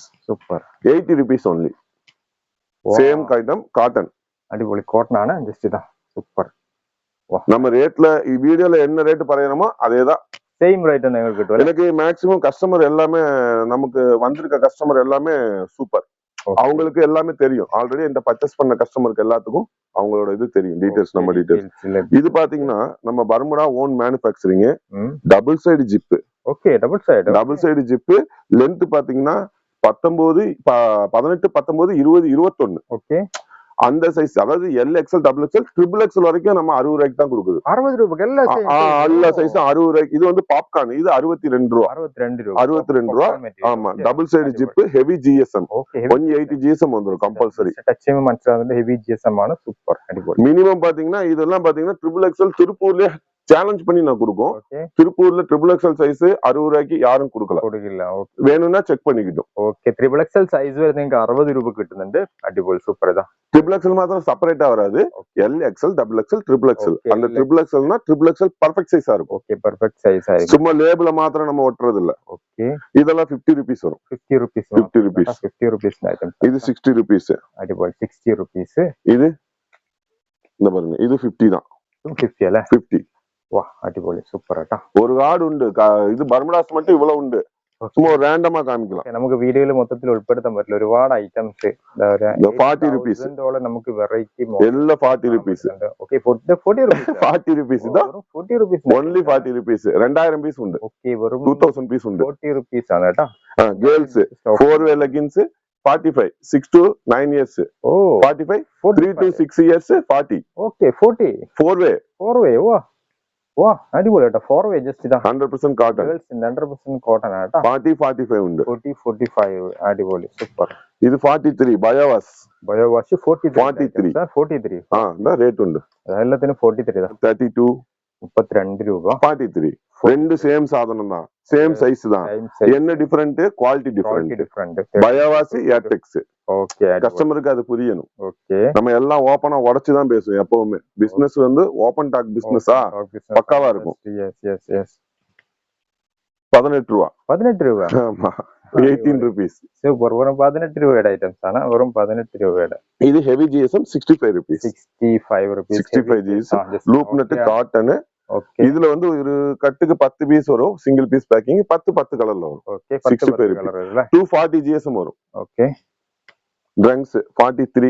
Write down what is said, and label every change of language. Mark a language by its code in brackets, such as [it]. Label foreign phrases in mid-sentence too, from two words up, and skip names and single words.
[ml] സൂപ്പർ. [en] 80 rupees only. Same item cotton. [ml] അടിപൊളി കോട്ടൺ ആണ്. ജസ്റ്റ് ഇതാ സൂപ്പർ. [ta] நம்ம ரேட்ல வீடியோல என்ன ரேட் പറയணுமோ அதேதான் [en] same rate [ml] നിങ്ങൾക്ക് കിട്ടും. [ta] எனக்கு [en] maximum customer [ta] எல்லாமே நமக்கு வந்திருக்க கஸ்டமர் எல்லாமே சூப்பர். அவங்களுக்கு எல்லாமே தெரியும். ஆல்ரெடி இந்த பர்ச்சேஸ் பண்ண கஸ்டமருக்கு எல்லாத்துக்கும் அவங்களோட இது தெரியும். டீடைல்ஸ் நம்ம டீடைல்ஸ். இது பாத்தீங்கன்னா நம்ம பர்முடா [en] own manufacturing. double side zip. okay double side [ta] ஜிப். லென்த் பாத்தீங்கன்னா 19 18 19 20 21. ஓகே அந்த சைஸ் அதாவது LXL XXL XXL வரைக்கும் நம்ம 60 ரூபாய்க்கு தான் கொடுக்குது. 60 ரூபாய்க்கு எல்லா சைஸும் 60 ரூபாய்க்கு. இது வந்து பாப்கார்ன். இது 62 ரூபா. 62 ரூபா. ஆமா [en] double side zip heavy GSM 180 GSM [ta] வந்துரும் கம்பல்சரி. [ml] டச்சேமே മനസ്സിലാവുന്നുണ്ട് [en] heavy GSM [ml] ആണ്. സൂപ്പർ അടിപൊളി. [ta] மினிமம் பாத்தீங்கன்னா இதெல்லாம் பாத்தீங்கன்னா XXL திருப்பூர்ல சேலஞ்ச் பண்ணி நான் கொடுப்போம். திருப்பூர்ல XXL சைஸ் 60 ரூபாய்க்கு யாரும் കൊടുക്കില്ല. വേணும்னா ചെക്ക് பண்ணிக்கிட்டோம். [ml] ഓക്കേ XXL സൈസ് വരെ നിങ്ങൾക്ക് 60 രൂപ കിട്ടുന്നുണ്ട്. അടിപൊളി സൂപ്പർ. ഇതാ XXL മാത്രം സെപ്പറേറ്റ് വராது. LXL XXL XXL. [ta] அந்த XXLனா XXL [en] perfect size [ta] இருக்கும். [en] okay perfect size [ta] ஆயிடும். சும்மா லேபிள மாத்திரம் நம்ம ஒட்டறது இல்ல. ஓகே இதெல்லாம் 50 rupees வரும். 50 rupees ஐட்டம். இது 60 rupees. அடிபொலி 60 rupees. இது இந்த பாருங்க இது 50 தான். [ml] 50 അല്ലേ? 50. വാ അടിപൊളി സൂപ്പർ ആട്ടാ. ഒരു കാർഡ് ഉണ്ട്. ഇത് ബർമുഡാസ് மட்டும் ഇவ்வளவு ഉണ്ട്. [ta] சும்மா ரேண்டமா காமிக்கலாம். [ml] നമുക്ക് വീഡിയോയിൽ മൊത്തത്തിൽ ഉൾപ്പെടുത്താൻ പറ്റില്ല. ഒരുപാട് ഐറ്റംസ്. 40 rupees. നമുക്ക് വെറൈറ്റി എല്ലാം 40 rupees. ഓക്കേ 40 rupees. 40 rupees ഇതാ 40 rupees. [en] only 40 rupees. [ml] 2000 പീസ് ഉണ്ട്. ഓക്കേ വെറും 2000 പീസ് ഉണ്ട്. 40 rupees ആണ് കേട്ടോ. [en] ഗേൾസ് 4-way leggings 45, 6 to 9 years. [ml] ഓ [en] 45, 3 to 6 years, 40. [ml] ഓക്കെ 40 4-way, 4-way വാ അടിപൊളി കേട്ടോ 4-way ജസ്റ്റ് ഇതാ [en] 100% cotton. [ml] 100% കോട്ടൺ കേട്ടോ 40, 45 ഉണ്ട്. 45 അടിപൊളി സൂപ്പർ ഇത് 43, ബയോവാസ്. ബയോവാഷ് 43. 43 എന്താ റേറ്റ് ഉണ്ട്. എല്ലാത്തിനും 43 தான் 32, 32 രൂപ [ta] 43. ரெண்டு சேம் சாதனம் தான், சேம் சைஸ் தான். என்ன டிஃபரெண்ட்? [en] quality different. [ta] பயோவாஸ், ஏர்டெக்ஸ். ஓகே கஸ்டமருக்கு அது புரியணும். ஓகே நம்ம எல்லாம் ஓபனா உடைச்சு தான் பேசுவோம் எப்பவுமே. பிசினஸ் வந்து [en] open talk [ta] பிசினஸா பக்காவா இருக்கும். எஸ் 18 ரூபா. 18 ரூபா. ஆமா 18 rupees. [ml] சூப்பர். வெறும் 18 രൂപയുടെ ഐറ്റംസ് ആണ്. വെറും 18 രൂപയുടെ. [ta] இது [en] heavy GSM 65 rupees. [ta] 65 rupees. [en] 65 GSM loop net cotton. [ta] ஓகே இதுல வந்து ஒரு கட்டுக்கு 10 பீஸ் வரும், [en] single piece packing. [ta] 10 கலர்ல வரும். ஓகே 10 கலர் இல்ல. 240 ஜிஎஸ்எம் வரும். ஓகே ட்ரங்க்ஸ் 43.